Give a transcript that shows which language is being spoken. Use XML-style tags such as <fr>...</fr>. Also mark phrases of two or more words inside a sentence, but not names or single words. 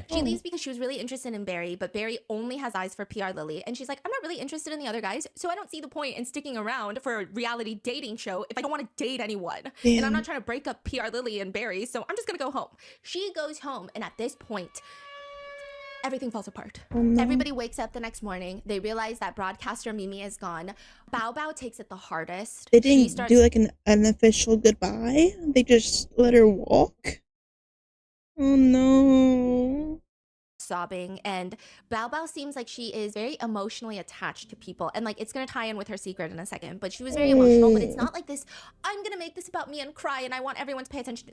<en>She leaves because she was really interested in Barry, but Barry only has eyes for PR Lily, and she's like, I'm not really interested in the other guys, so I don't see the point in sticking around for a reality dating show if I don't want to date anyone. And I'm not trying to break up PR Lily and Barry, so I'm just gonna go home. She goes home, and at this point, everything falls apart. Oh, no. Everybody wakes up the next morning. They realize that broadcaster Mimi is gone. Bao Bao takes it the hardest. They She didn't do like an official goodbye. They just let her walk. Oh no. sobbing, and Bao Bao seems like she is very emotionally attached to people, and like it's gonna tie in with her secret in a second, but she was very emotional, but it's not like this I'm gonna make this about me and cry and I want everyone to pay attention.</en>